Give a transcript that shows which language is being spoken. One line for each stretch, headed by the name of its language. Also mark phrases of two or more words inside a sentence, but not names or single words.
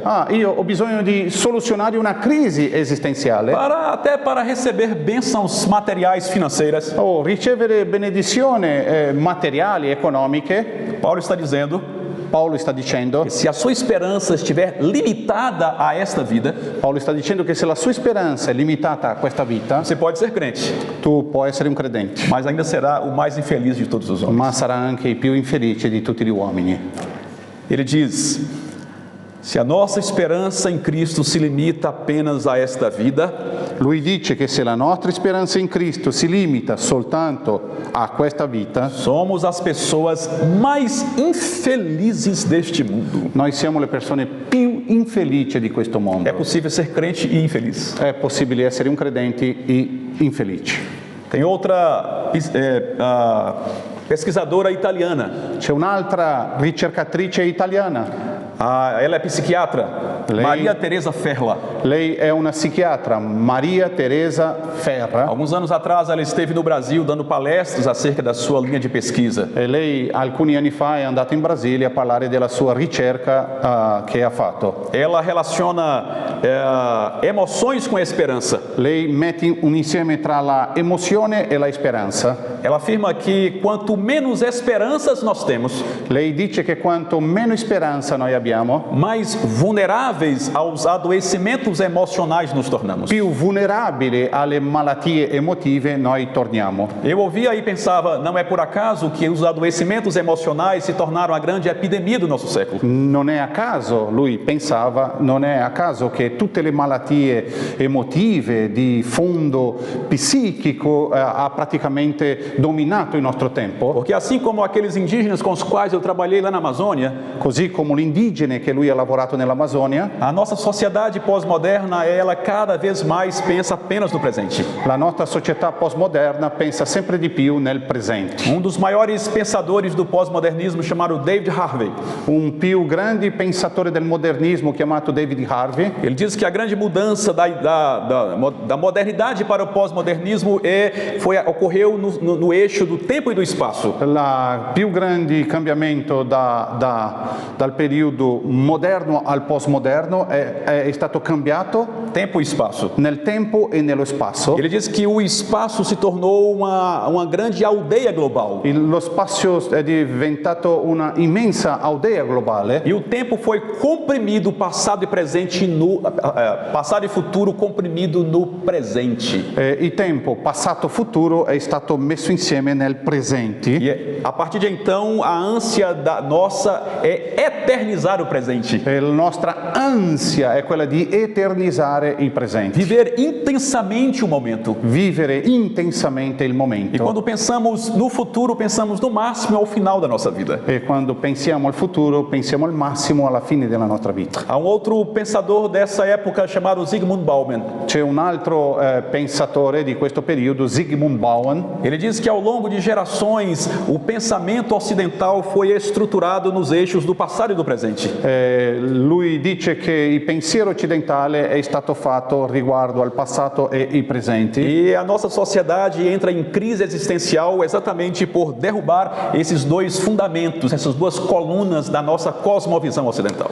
Italian: Io ho bisogno di soluzionare una crisi esistenziale.
Portuguese: Até para receber bênçãos materiais financeiras.
Italian: O ricevere benedizioni materiali, economiche.
Portuguese: Paulo está dizendo
Italian: Paolo sta dicendo,
Portuguese: que se a sua esperança estiver limitada a esta vida,
Italian: Paolo sta dicendo che se la sua speranza è limitata a questa vita,
Portuguese: você pode ser crente,
Italian: tu puoi essere un credente,
Portuguese: mas ainda será o mais infeliz de todos os homens.
Italian: ma sarà anche il più infelice di tutti gli uomini.
Portuguese: Ele diz: se a nossa esperança em Cristo se limita apenas a esta vida,
Italian: Lui dice che se la nostra speranza in Cristo si limita soltanto a questa vita,
Portuguese: somos as pessoas mais infelizes deste mundo.
Italian: noi siamo le persone più infelici di questo
Portuguese: É
Italian: mondo.
Portuguese: possível ser crente e infeliz.
Italian: È possibile essere un credente e infelici.
Portuguese: Tem outra pesquisadora italiana.
Italian: C'è un'altra ricercatrice italiana,
Portuguese: Ela é psiquiatra. Maria Teresa Ferla.
Italian: Lei è una psichiatra, Maria Teresa Ferra,
Portuguese: Alguns anos atrás ela esteve no Brasil dando palestras acerca da sua linha de pesquisa.
Italian: e lei alcuni anni fa è andata in Brasile a parlare della sua ricerca che ha fatto.
Portuguese: Ela relaciona emoções com a esperança.
Italian: Lei mette un insieme tra la emozione e la speranza.
Portuguese: Ela afirma que quanto menos esperanças nós temos,
Italian: Lei dice che quanto meno speranza noi abbiamo,
Portuguese: mais vulneráveis aos adoecimentos emocionais nos tornamos.
Italian: più vulnerabili alle malattie emotive noi torniamo.
Portuguese: Eu ouvia e pensava, não é por acaso que os adoecimentos emocionais se tornaram a grande epidemia do nosso século.
Italian: Non è a caso, lui pensava, non è a caso che tutte le malattie emotive di fondo psichico ha praticamente dominato il nostro tempo,
Portuguese: Porque assim como aqueles indígenas com os quais eu trabalhei lá na Amazônia,
Italian: così come l'indigene che lui ha lavorato nell'Amazonia,
Portuguese: a nossa sociedade pós-moderna, ela cada vez mais pensa apenas no presente.
Italian: la nostra società postmoderna pensa sempre di più nel presente.
Portuguese: Um dos maiores pensadores do pós-modernismo, chamado David Harvey,
Italian: Un più grande pensatore del modernismo chiamato David Harvey
Portuguese: ele diz que a grande mudança da modernidade para o pós-modernismo ocorreu no eixo do tempo e do espaço.
Italian: il più grande cambiamento dal periodo moderno al postmoderno è stato cambiato
Portuguese: Tempo e espaço.
Italian: nel tempo e nello spazio.
Portuguese: Ele diz que o espaço se tornou uma grande aldeia global.
Italian: Lo spazio è diventato una immensa aldea globale
Portuguese: E o tempo foi comprimido, passado e futuro comprimido no presente.
Italian: e il tempo passato futuro è stato messo insieme nel presente.
Portuguese: E a partir de então, a ânsia nossa é eternizar o presente.
Italian: E la nostra ansia è quella di eternizzare il presente,
Portuguese: Viver intensamente o momento.
Italian: vivere intensamente il
Portuguese: E
Italian: momento.
Portuguese: quando pensamos no futuro, pensamos no máximo ao final da nossa vida.
Italian: E quando pensiamo al futuro, pensiamo al massimo alla fine della nostra vita.
Portuguese: Há um outro pensador dessa época chamado Zygmunt Bauman.
Italian: C'è un altro pensatore di questo periodo, Zygmunt Bauman.
Portuguese: Ele diz que ao longo de gerações, o pensamento ocidental foi estruturado nos eixos do passado e do presente.
Italian: Lui dice che il pensiero occidentale è stato fatto riguardo al passato e i presenti.
Portuguese: E a nossa sociedade entra em crise existencial exatamente por derrubar esses dois fundamentos, essas duas colunas da nossa cosmovisão ocidental.